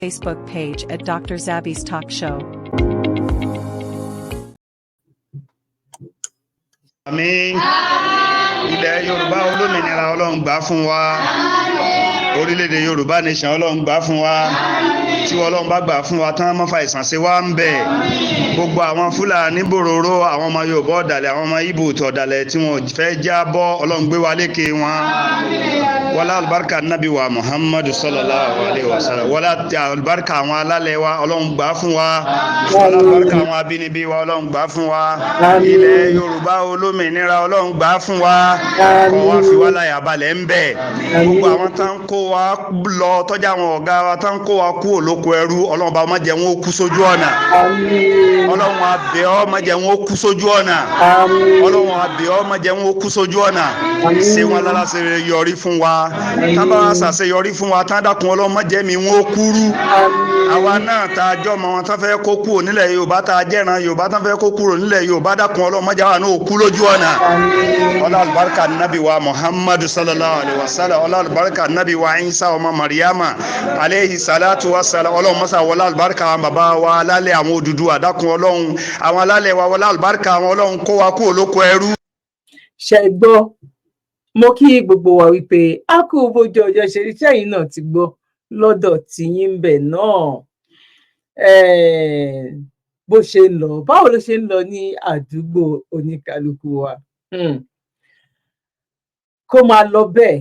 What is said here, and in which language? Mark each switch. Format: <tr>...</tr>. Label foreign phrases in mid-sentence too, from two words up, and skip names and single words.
<en>Facebook page at Dr. Zabby's Talk Show.</en> <yo>Àmín. Ilẹ̀ Yorùbá olómìnira Ọlọ́run gbà fún wa. Orílẹ̀-èdè Yorùbá nation Ọlọ́run gbà fún wa. Tí Ọlọ́run bá gbà fún wa tán mọ́ fa ìsàn ṣe wá ń bẹ̀. Gbogbo àwọn Fúlàní bòròró, àwọn ọmọ Yorùbá ọ̀dàlẹ̀, àwọn ọmọ Ìgbò ọ̀dàlẹ̀ tí wọ́n fẹ́ jábọ́ Ọlọ́run gbé wa lékè wọn. Wọlá àlùbáríkà Nábì wa Muhammadu</yo> <ar>صلى الله عليه وسلم.</ar> <yo>Wọlá àlùbáríkà àwọn alálẹ̀ wa Ọlọ́run gbà fún wa. Wọlá àlùbáríkà àwọn abínibí wa Ọlọ́run gbà fún wa. Ilẹ̀ Yorùbá olómìnira Ọlọ́run gbà fún wa. Kọ́ wá fi wá láyà balẹ̀ ń bẹ̀. Gbogbo àwọn tán kó wa lọ tọ́jà àwọn ọ̀gá wa tán kó wa kú olóko ẹrú Ọlọ́run bá má jẹ́ wọn ó kú sójú ọ̀nà. Ọlọ́run a bẹ̀ ọ́ má jẹ́ wọn ó kú sójú ọ̀nà. Ọlọ́run a bẹ̀ ọ́ má jẹ́ wọn ó kú sójú ọ̀nà. Ṣé wọn lára ṣe yọrí fún wa? Tá bá wá ṣàṣeyọrí fún wa tán dákun Ọlọ́run má jẹ́ mi wọn ó kúrú. Àwa náà tá a jọ́ mọ́ wọn tán fẹ́ kó kúrò nílẹ̀ Yorùbá tá a jẹ́ran Yorùbá tán fẹ́ kó kúrò nílẹ̀ Yorùbá dákun Ọlọ́run má jẹ́ wa náà ó kú lójú ọ̀nà. Ọlá àlùbáríkà Nábì wa Muhammadu</yo> <ar>صلى الله عليه وسلم.</ar> <yo>Ọlá àlùbáríkà Nábì wa Isa ọmọ Maryama</yo> <ar>عليه الصلاة والسلام.</ar> <yo>Ọlọ́run mọ́sá wọlá àlùbáríkà àwọn bàbá wa alálẹ̀ àwọn Odùduwà dákun Ọlọ́run àwọn alálẹ̀ wa wọlá àlùbáríkà àwọn Ọlọ́run kó wa kú olóko ẹrú. Ṣé gbọ́ mo kí gbogbo wa wípé a kú bójú ọjọ́ ṣe rí sẹ́yìn náà ti gbọ́ lọ́dọ̀ tiyín ń bẹ̀ náà bó ṣe ń lọ báwo ló ṣe ń lọ ní àdúgbò oníkálukú wa kó máa lọ bẹ́ẹ̀.</yo>